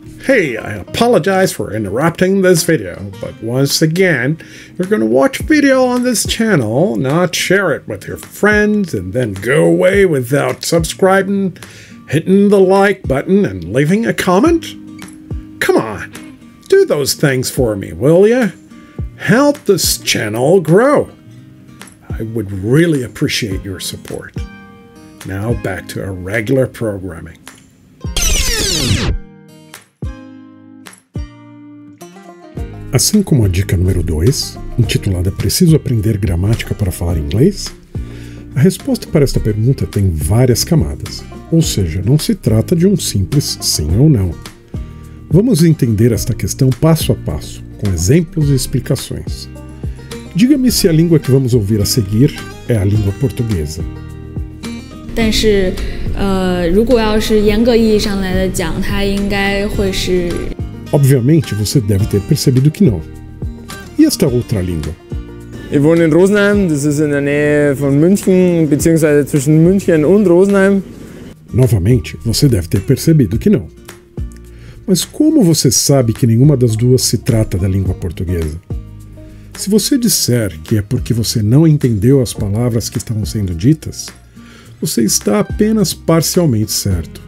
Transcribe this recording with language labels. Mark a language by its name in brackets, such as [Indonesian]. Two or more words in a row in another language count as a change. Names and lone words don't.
[English] Hey, I apologize for interrupting this video, but once again, you're going to watch video on this channel, not share it with your friends, and then go away without subscribing, hitting the like button, and leaving a comment? Come on, do those things for me, will ya? Help this channel grow. I would really appreciate your support. Now back to our regular programming. [Portuguese] Assim como a dica número 2, intitulada Preciso aprender gramática para falar inglês? A resposta para esta pergunta tem várias camadas, ou seja, não se trata de um simples sim ou não. Vamos entender esta questão passo a passo, com exemplos e explicações. Diga-me se a língua que vamos ouvir a seguir é a língua portuguesa. [Chinese] 但是如果要是严格意义上来讲，它应该会是 [Portuguese] Obviamente, você deve ter percebido que não. E esta outra língua? [German] Ich wohne in Rosenheim, das ist in der Nähe von München, beziehungsweise zwischen München und Rosenheim. [Portuguese] Novamente, você deve ter percebido que não. Mas como você sabe que nenhuma das duas se trata da língua portuguesa? Se você disser que é porque você não entendeu as palavras que estavam sendo ditas, você está apenas parcialmente certo.